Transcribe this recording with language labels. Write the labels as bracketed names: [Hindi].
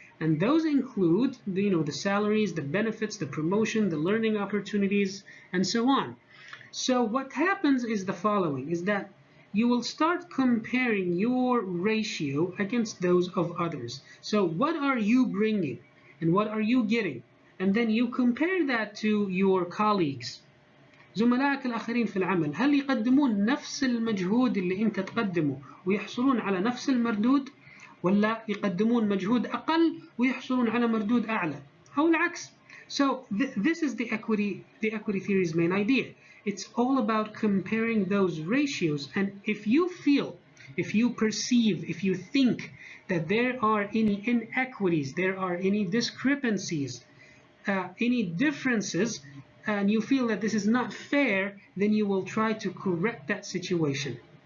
[English] And those include the salaries, the benefits, the promotion, the learning opportunities, and so on. So what happens is the following, is that you will start comparing your ratio against those of others. So what are you bringing and what are you getting? And then you compare that to your colleagues. [Arabic] زملائك الآخرين في العمل هل يقدمون نفس المجهود اللي أنت تقدمه ويحصلون على نفس المردود، ولا يقدمون مجهود أقل ويحصلون على مردود أعلى، أو العكس. [English] So this is the equity theory's main idea. It's all about comparing those ratios, and if you feel, if you perceive, if you think that there are any inequities, there are any discrepancies, any differences, and you feel that this is not fair, then you will try to correct that situation.